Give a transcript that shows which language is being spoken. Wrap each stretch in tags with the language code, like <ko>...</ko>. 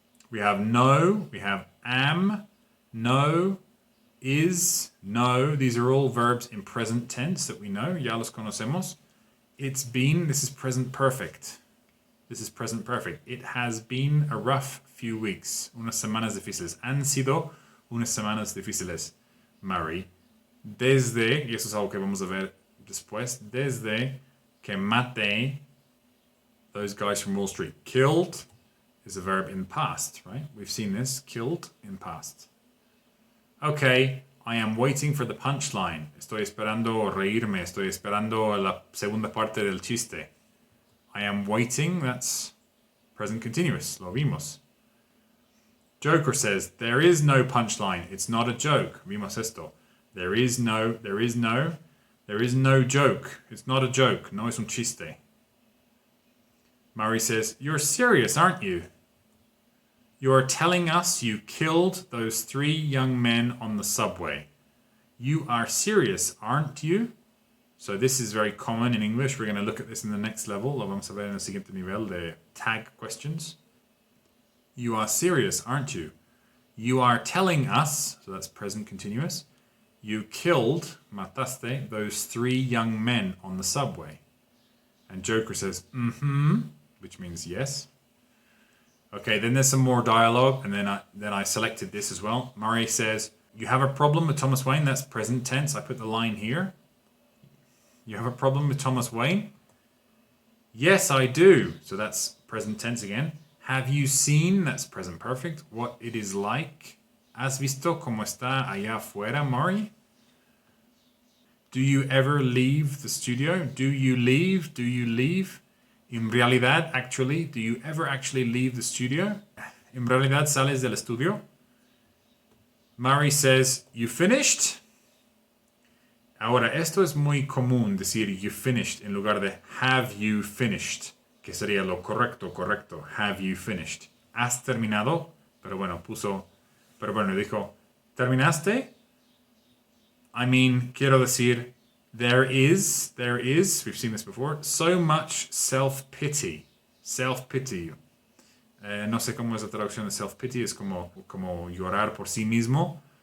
<en>We have no, we have am, no, is, no. These are all verbs in present tense that we know.</en> <es>Ya los conocemos.</es> <en>It's been, this is present perfect. This is present perfect. It has been a rough few weeks.</en> <es>Unas semanas difíciles. Han sido unas semanas difíciles, Murray. Desde, y eso es algo que vamos a ver después, desde que maté</es> <en>those guys from Wall Street. Killed is a verb in past, right? We've seen this. Killed in past. Okay, I am waiting for the punchline.</en> <es>Estoy esperando reírme. Estoy esperando la segunda parte del chiste.</es> <en>I am waiting, that's present continuous.</en> <es>Lo vimos.</es> <en>Joker says, there is no punchline. It's not a joke.</en> <es>Vimos esto.</es> <en>There is no joke. It's not a joke.</en> <es>No es un chiste.</es> <en>Murray says, you're serious, aren't you? You're telling us you killed those 3 young men on the subway. You are serious, aren't you? So this is very common in English. We're going to look at this in the next level.</en> <es>Lo vamos a ver en el siguiente nivel de tag questions.</es> <en>You are serious, aren't you? You are telling us, so that's present continuous, you killed,</en> <es>mataste,</es> <en>those 3 young men on the subway. And Joker says, which means yes. Okay, then there's some more dialogue, and then I selected this as well. Murray says, you have a problem with Thomas Wayne? That's present tense. I put the line here. You have a problem with Thomas Wayne? Yes, I do. So that's present tense again. Have you seen, that's present perfect, what it is like?</en> <es>¿Has visto cómo está allá afuera, Murray?</es> <en>Do you ever leave the studio? Do you leave? Do you leave?</en> <es>En realidad,</es> <en>actually, do you ever actually leave the studio?</en> <es>En realidad, sales del estudio?</es> <en>Murray says, you finished?</en> <es>Ahora, esto es muy común decir</es> <en>you finished</en> <es>en lugar de</es> <en>have you finished,</en> <es>que sería lo correcto.</es> <en>Have you finished?</en> <es>¿Has terminado? Pero bueno, dijo, ¿terminaste?</es> <en>I mean,</en> <es>quiero decir,</es> <en>there is, we've seen this before, so much self-pity. Self-pity.</en> <es>No sé cómo es la traducción de self-pity, es como llorar por sí mismo.</es>